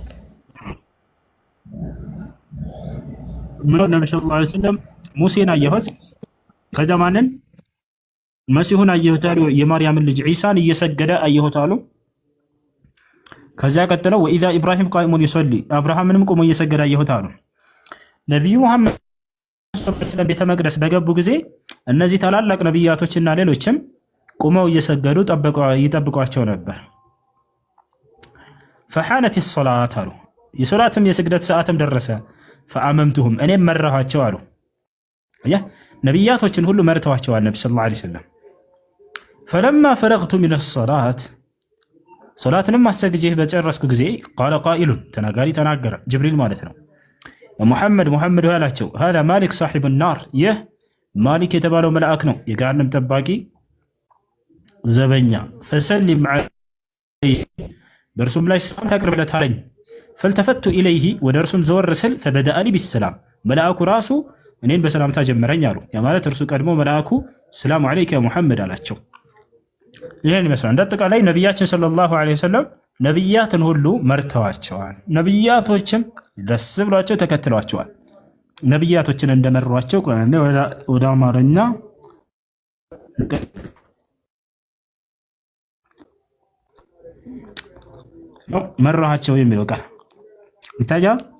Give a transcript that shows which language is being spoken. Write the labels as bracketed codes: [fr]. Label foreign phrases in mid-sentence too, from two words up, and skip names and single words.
[am] ምነው ነብዩ [ar] صلى الله عليه وسلم [am] ሙሴን አየሁት ከዛ ማንን መሲሁን አየሁት አሉ የማርያምን ልጅ ዒሳን እየሰገደ አየሁት አሉ ከዛ ቀጥለው [ar] وإذا إبراهيم قائم يصلي [am] አብርሃምንም ቆሞ እየሰገደ አየሁት አሉ ነብዩ መሐመድ ሰለላሁ ቤተ መቅደስ በገቡ ጊዜ እነዚህ ታላላቅ ነብያቶችና ሌሎችም ቆመው እየሰገዱ ይጠብቋቸው ነበር [ar] فحانت الصلاه [am] አሉ የሶላትም የስግደት ሰዓትም ደረሰ فاممتهم እኔም መራኋቸው አሉ ያ ነብያቶችን ሁሉ መርተዋቸዋል ነብዩ [ar] صلى الله عليه وسلم فلما فرغت من الصلاه [am] صلاتንም አሰግጄ በጨረስኩ ጊዜ [ar] قال قائل [am] ተናገረ ጅብሪል ማለት ነው ሙሐመድ ያላቸው [ar] هذا مالك صاحب النار [am] ይህ ማሊክ የተባለው መልአክ ነው የገሃነም ጠባቂ ዘበኛ [ar] فسلم عليه [am] በእርሱም ላይ ሰላምታ አቅርብለት አለኝ። [ar] فالتفت إليه [am] ወደ እርሱም ዘወር ስል ፈበደአኒ ቢሰላም መልአኩ ራሱ እኔን በሰላምታ ጀመረኝ አሉ። ያ ማለት እርሱ ቀድሞ መልአኩ [ar] السلام عليك [am] ሙሐመድ አላቸው። ይህን ይመስላል። እንዳጠቃላይ ነቢያችን [ar] صلى الله عليه وسلم [am] ነቢያትን ሁሉ መርተዋቸዋል። ነቢያቶችም ደስ ብሏቸው ተከትሏቸዋል። ነቢያቶችን እንደመሯቸው ወደ አማርኛ መራሃቸው የሚለው ቃል ይታያል።